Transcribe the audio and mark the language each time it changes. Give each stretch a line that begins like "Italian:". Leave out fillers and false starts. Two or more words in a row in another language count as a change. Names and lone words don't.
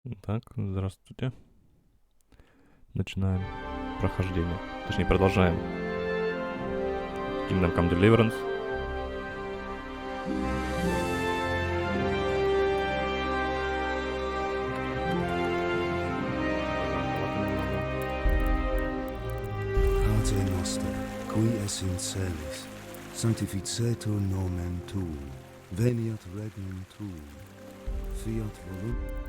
Russian: Так, здравствуйте. Начинаем прохождение. Точнее, продолжаем.
English: Come Deliverance.
Latin: Pater noster, qui es in celis, sanctificetur nomen tuum, veniat regnum tuum, fiat voluntas.